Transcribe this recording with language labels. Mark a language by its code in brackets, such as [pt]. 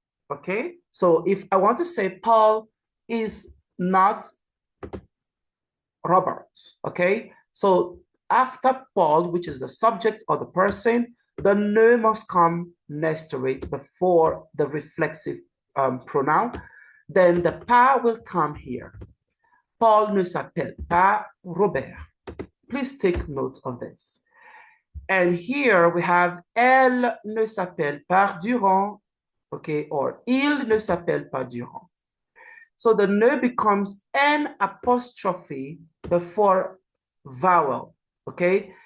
[en] Okay, so if I want to say Paul is not Robert, okay, so after Paul, which is the subject or the person, the ne must come next to it before the reflexive pronoun. Then the pas will come here. [fr] Paul ne s'appelle pas Robert. [en] Please take note of this. And here we have [fr] elle ne s'appelle pas Durand, [en] okay, or [fr] il ne s'appelle pas Durand. [en] So the ne becomes an apostrophe before vowel, okay?